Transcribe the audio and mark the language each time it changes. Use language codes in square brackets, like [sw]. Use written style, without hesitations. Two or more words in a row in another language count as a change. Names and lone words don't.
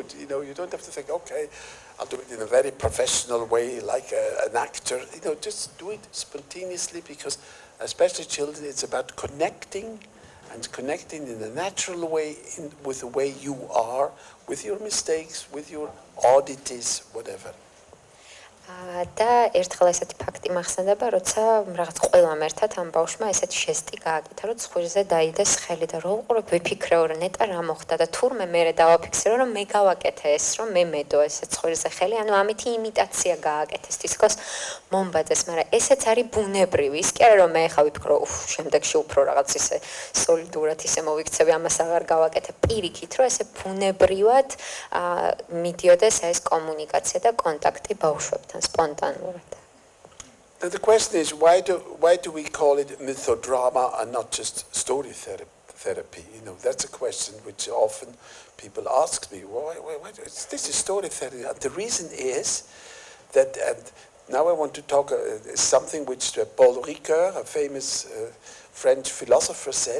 [en] You don't have to think, okay, I'll do it in a very professional way, like an actor. Just do it spontaneously, because especially children, it's about connecting in a natural way with the way you are, with your mistakes, with your oddities, whatever. [ka] და ერთხელ ესეთი ფაქტი მახსენდება, როცა რაღაც ყველამ ერთად ამ ბავშვმა ესეთი ჟესტი გააკეთა, რომ ცხვირზე დაიდეს ხელი და რო უყურებ, ვიფიქრეო, რომ ნეტა რა მოხდა და თურმე მე დავაფიქსირო, რომ მე გავაკეთე ეს, რომ მე მედო ესე ცხვირზე ხელი, ანუ ამითი იმიტაცია გააკეთეს თითქოს მომბაძეს, მაგრამ ესეც არის ბუნებრივი. ის კი არა, რომ მე ხა ვიფიქრო, შემდეგში უფრო რაღაც ისე სოლიდურად ისე მოვიქცევი, ამას აღარ გავაკეთე. პირიქით, რომ ესე ბუნებრივად მიდიოდეს ეს კომუნიკაცია და კონტაქტი ბავშვებთან. [en] Spontaneous. The question is, why do we call it mythodrama and not just story therapy? That's a question which often people ask me. Why this is story therapy? And the reason is that, and now I want to talk something which Paul Ricoeur, a famous French philosopher, said.